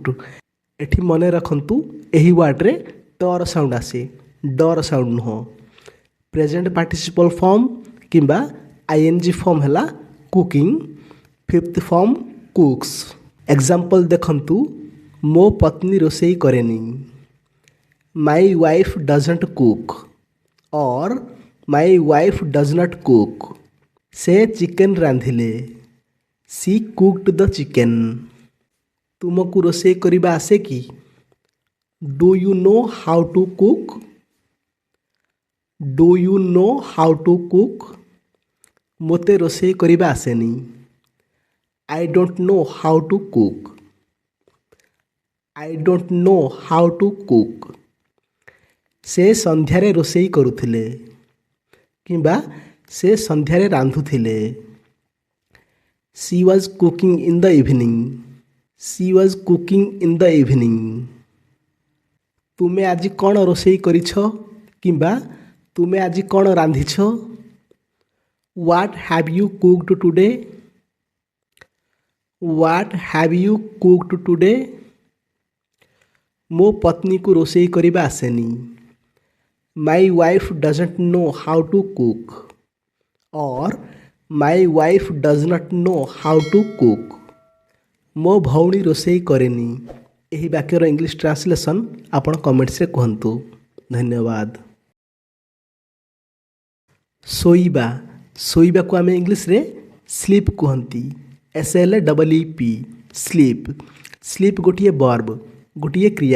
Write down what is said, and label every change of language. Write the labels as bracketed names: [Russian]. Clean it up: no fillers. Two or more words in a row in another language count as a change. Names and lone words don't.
[Odia] ଏଠି ମନେ ରଖନ୍ତୁ, ଏହି ୱାର୍ଡ଼ରେ ଟର ସାଉଣ୍ଡ ଆସେ, ଡର ସାଉଣ୍ଡ ନୁହଁ। [English] present participle form କିମ୍ବା ING form ହେଲା କୁକିଂ। fifth form cooks. [Odia] ଏକ୍ଜାମ୍ପଲ୍ ଦେଖନ୍ତୁ, ମୋ ପତ୍ନୀ ରୋଷେଇ କରେନି। [English] My wife doesn't cook or My wife does not cook. [Odia] ସେ ଚିକେନ୍ ରାନ୍ଧିଲେ। [English] She cooked the chicken. [Odia] ତୁମକୁ ରୋଷେଇ କରିବା ଆସେ କି? [English] Do you know how to cook? Do you know how to cook? [Odia] ମୋତେ ରୋଷେଇ କରିବା ଆସେନି। [English] I don't know how to cook. I don't know how to cook. [Odia] ସେ ସନ୍ଧ୍ୟାରେ ରୋଷେଇ କରୁଥିଲେ କିମ୍ବା ସେ ସନ୍ଧ୍ୟାରେ ରାନ୍ଧୁଥିଲେ। [English] She was cooking in the evening. She was cooking in the evening. [Odia] ତୁମେ ଆଜି କ'ଣ ରୋଷେଇ କରିଛ କିମ୍ବା ତୁମେ ଆଜି କ'ଣ ରାନ୍ଧିଛ? [English] What have you cooked today? What have you cooked today? [Odia] ମୋ ପତ୍ନୀକୁ ରୋଷେଇ କରିବା ଆସେନି। [English] My wife doesn't know how to cook or My wife does not know how to cook. [Odia] ମୋ ଭଉଣୀ ରୋଷେଇ କରେନି। ଏହି ବାକ୍ୟର [English] English translation [Odia] ଆପଣ କମେଣ୍ଟସରେ କୁହନ୍ତୁ। ଧନ୍ୟବାଦ। ଶୋଇବା ଶୋଇବାକୁ ଆମେ ଇଂଲିଶରେ ସ୍ଲିପ୍ କୁହନ୍ତି। [English] SLEEP sleep. [Odia] ସ୍ଲିପ୍ ଗୋଟିଏ ବର୍ବ, ଗୋଟିଏ କ୍ରିୟା।